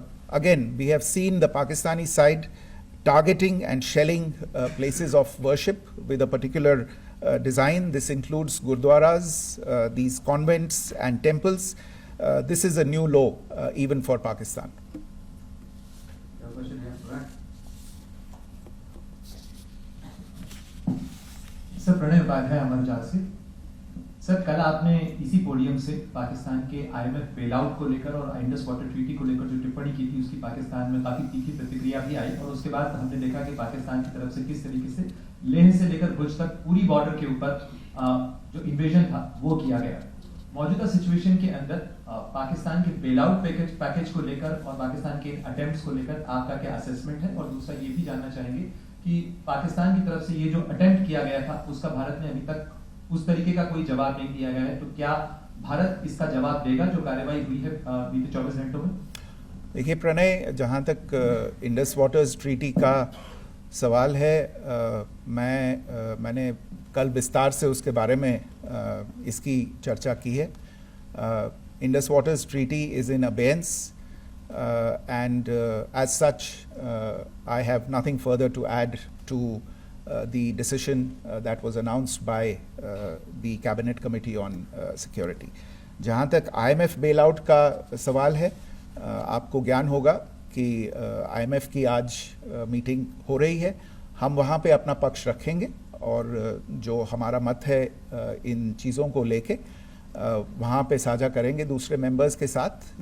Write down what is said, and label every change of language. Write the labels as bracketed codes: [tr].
[en] Again, we have seen the Pakistani side targeting and shelling places of worship with a particular design. This includes gurdwaras, these convents and temples. This is a new low even for Pakistan. You have a question here, Brad? [hi] Sir Pranay Upadhyay अमर जाल से sir कल आपने इसी podium से पाकिस्तान के IMF bailout को लेकर और इंडस वाटर ट्रीटी को लेकर जो टिप्पणी की थी उसकी पाकिस्तान में काफी तीखी प्रतिक्रिया भी आई और उसके बाद हमने देखा कि पाकिस्तान की तरफ से किस तरीके से लेह से लेकर भुज तक पूरी बॉर्डर के ऊपर जो इन्वेजन था वो किया गया। मौजूदा सिचुएशन के अंदर पाकिस्तान के बेल आउट पैकेज को लेकर और पाकिस्तान के अटेम्प्ट्स को लेकर आपका क्या असेसमेंट है? और दूसरा ये भी जानना चाहेंगे कि पाकिस्तान की तरफ से ये जो अटेम्प्ट किया गया था उसका भारत ने अभी तक उस तरीके का कोई जवाब नहीं दिया गया है, तो क्या भारत इसका जवाब देगा जो कार्रवाई हुई है बीते 24 घंटों में? देखिए प्रणय, जहाँ तक इंडस वाटर्स ट्रीटी का सवाल है, मैंने कल विस्तार से उसके बारे में इसकी चर्चा की है. [en] Indus Waters Treaty is in abeyance, and as such, I have nothing further to add to the decision that was announced by the Cabinet Committee on Security. [hi] जहाँ तक IMF bailout का सवाल है, आपको ज्ञान होगा कि IMF की आज मीटिंग हो रही है. हम वहाँ पे अपना पक्ष रखेंगे और जो हमारा मत है इन चीज़ों को लेके वहाँ पे साझा करेंगे दूसरे मेंबर्स के साथ.